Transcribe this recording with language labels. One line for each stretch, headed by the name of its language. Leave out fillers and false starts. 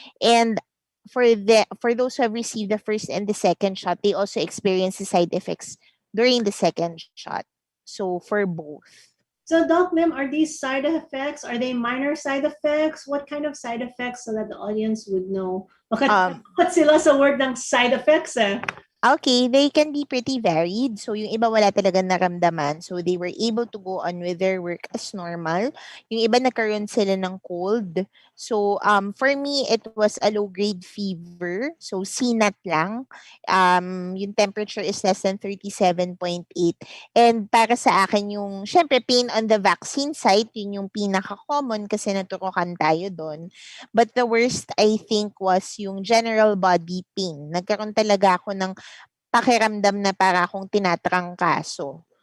English: And for those who have received the first and the second shot, they also experience the side effects during the second shot. So for both. So, Doc Lim, are these side effects? Are they minor side effects? What kind of side effects so that the audience would know?
Filipino: Bakit sila sa word ng side effects eh?
English: Okay, they can be pretty varied. So,
Filipino: yung iba wala talagang naramdaman.
English: So, they were able to go on with their work as normal.
Filipino: Yung iba nagkaroon sila ng
English: cold. So, for me, it was a low-grade fever. So, CNAT lang. Yung temperature is less than 37.8.
Filipino: And para sa akin, yung, syempre,
English: pain on the vaccine site,
Filipino: yun yung pinaka-common kasi naturukan tayo doon.
English: But the worst, I think, was yung general body pain.
Filipino: Nagkaroon talaga ako ng pakiramdam na para akong tinatrangkaso.